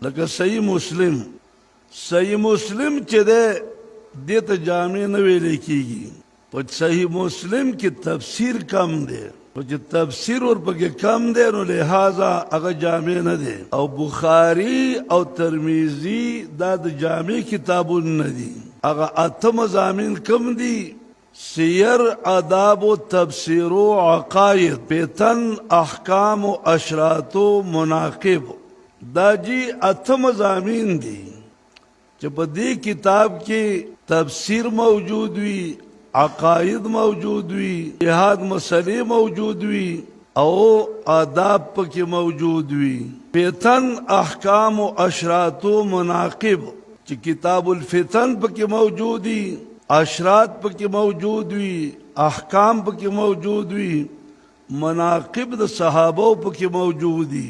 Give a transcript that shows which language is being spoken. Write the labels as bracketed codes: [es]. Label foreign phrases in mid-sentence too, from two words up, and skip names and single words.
[ps] لکه صحیح مسلم، صحیح مسلم چې دی دې ته جامع نه ویل کېږي. په صحیح مسلم کې تفسیر کم دی، او چې تفسیر ورپکې کم دی نو لہذا هغه جامع نه دی. او بخاري او ترمذی دا د جامع کتابونه نه دي. هغه اته مضامین کم دي: سیر، آداب و تفسیر و عقاید، فتن، احکام و اشراط و مناقب. دا جی اته مضامین دي چې په دې کتاب کې تفسیر موجود وي، عقاید موجود وي، جهاد مسئلې موجود وي، او آداب پکې موجود وي. فتن، احکام و اشراط و مناقب چې کتاب الفتن پکې موجود وي، اشراط پکې موجود وي، احکام پکې موجود وي، مناقب د صحابو پکې موجود دي.